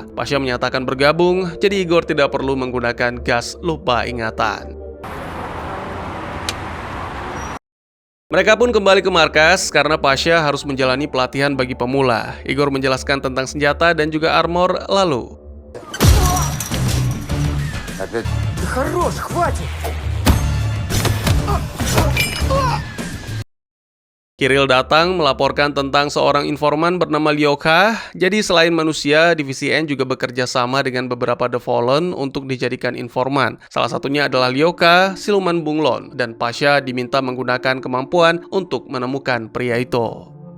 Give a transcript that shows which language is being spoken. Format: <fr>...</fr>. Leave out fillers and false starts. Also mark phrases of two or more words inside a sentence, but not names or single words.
<id>Pasha menyatakan bergabung, jadi Igor tidak perlu menggunakan gas lupa ingatan. Mereka pun kembali ke markas karena Pasha harus menjalani pelatihan bagi pemula. Igor menjelaskan tentang senjata dan juga armor, lalu</id> <ru>Хорош, хватит!</ru> <id>Kirill datang melaporkan tentang seorang informan bernama Lyoka. Jadi selain manusia, Divisi N juga bekerja sama dengan beberapa The Fallen untuk dijadikan informan. Salah satunya adalah Lyoka, siluman bunglon, dan Pasha diminta menggunakan kemampuan untuk menemukan pria itu.</id>